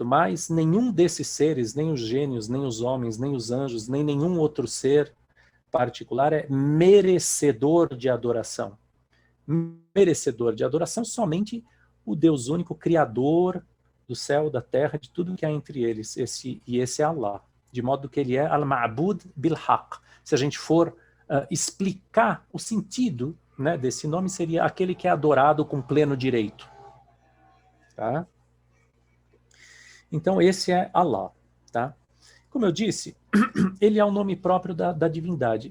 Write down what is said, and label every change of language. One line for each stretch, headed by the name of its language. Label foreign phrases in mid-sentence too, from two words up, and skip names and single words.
Portuguese: Mas nenhum desses seres, nem os gênios, nem os homens, nem os anjos, nem nenhum outro ser particular é merecedor de adoração. Merecedor de adoração somente o Deus único, Criador do céu, da terra, de tudo que há entre eles. Esse é Allah. De modo que ele é
Arabic: المعبود بالحق.
Portuguese: Se a gente for explicar o sentido, né, desse nome, seria aquele que é adorado com pleno direito. Tá? Então esse é Allah. Tá? Como eu disse, ele é o nome próprio da divindade.